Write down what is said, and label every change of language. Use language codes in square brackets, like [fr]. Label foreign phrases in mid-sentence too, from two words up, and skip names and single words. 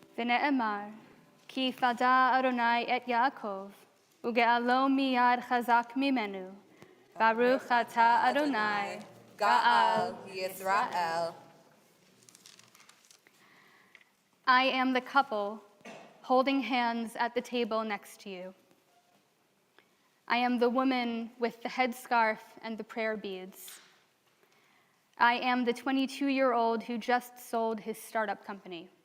[he] Kene'emar, כי פדה אדוני את יעקב, וגאלו מיד חזק ממנו, ברוך אתה אדוני, גאל ישראל. [en] I am the couple holding hands at the table next to you. I am the woman with the headscarf and the prayer beads. I am the 22-year-old who just sold his startup company.